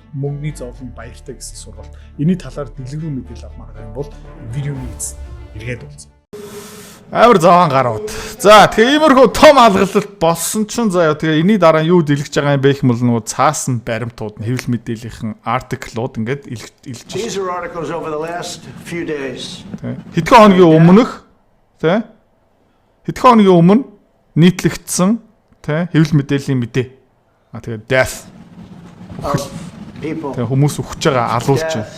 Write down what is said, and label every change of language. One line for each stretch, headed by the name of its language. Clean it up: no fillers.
Mongolian: Мөнгөний зовлон баяртай гэсэн сургалт. Энийн талаар дэлгэрүү мэдээлэл авмаар байгаа юм бол видеоны эцэст эргээд уулзъя. Амар зовоон гарууд. За тэгээ иймэрхүү том алгалт болсон ч заяа тэгээ энэний дараа юу дэлгэж байгаа юм бэ гэх юм бол цаасан баримтууд нь хэвлэл мэдээллийнхэн артиклууд ингээд илж байна.
English: These are articles over the last few days.
Mongolian: Хэдхэн хоногийн өмнөх тэ хэдхэн хоногийн өмнө нийтлэгдсэн тэ хэвлэл мэдээллийн мэдээ. Тэгээ
English: death.
Mongolian: Тэгээ хүмүүс үхэж байгаа алуулж байна.